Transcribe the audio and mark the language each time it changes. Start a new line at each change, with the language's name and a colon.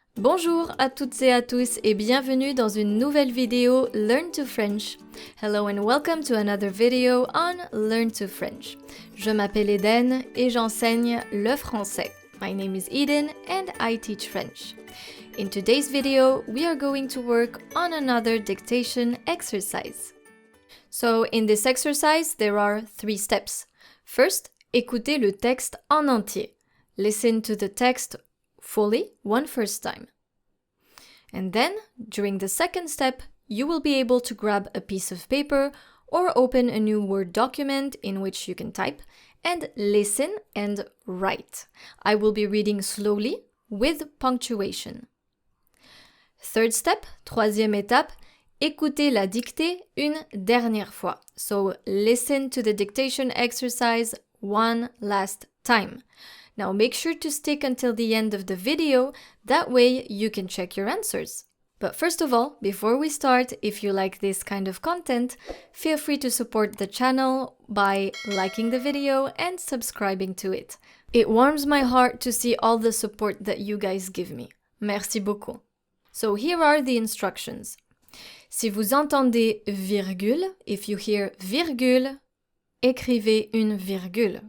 French: Bonjour à toutes et à tous et bienvenue dans une nouvelle vidéo Learn to French.
English: Hello and welcome to another video on Learn to French.
French: Je m'appelle Eden et j'enseigne le français.
English: My name is Eden and I teach French. In today's video, we are going to work on another dictation exercise. So in this exercise, there are 3 steps.
French: First, écoutez le texte en entier.
English: Listen to the text fully one first time. And then, during the second step, you will be able to grab a piece of paper or open a new Word document in which you can type and listen and write. I will be reading slowly with punctuation. Third step,
French: troisième étape, écoutez la dictée une dernière fois.
English: So listen to the dictation exercise one last time. Now make sure to stick until the end of the video, that way you can check your answers. But first of all, before we start, if you like this kind of content, feel free to support the channel by liking the video and subscribing to it. It warms my heart to see all the support that you guys give me.
French: Merci beaucoup.
English: So here are the instructions.
French: Si vous entendez virgule,
English: if you hear virgule,
French: écrivez une virgule.